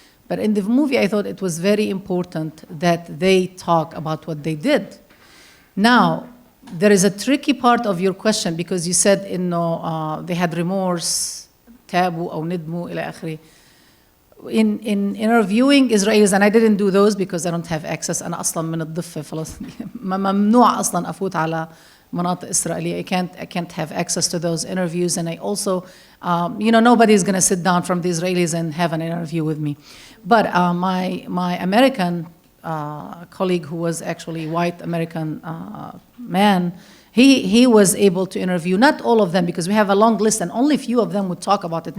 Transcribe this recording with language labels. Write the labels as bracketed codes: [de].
[en] But in the movie, I thought it was very important that they talk about what they did. Now, there is a tricky part of your question because you said they had remorse, tabu, [ar] أو ندموا إلى آخره. [en] In interviewing Israelis, and I didn't do those because I don't have access. [ar] أنا أصلاً من الضفة فلسطين. ممنوع أصلاً أفوت على مناطق إسرائيلية. [en] I can't have access to those interviews, and I also, nobody's going to sit down from the Israelis and have an interview with me. But my American colleague, who was actually white American man, he was able to interview not all of them because we have a long list, and only few of them would talk about it.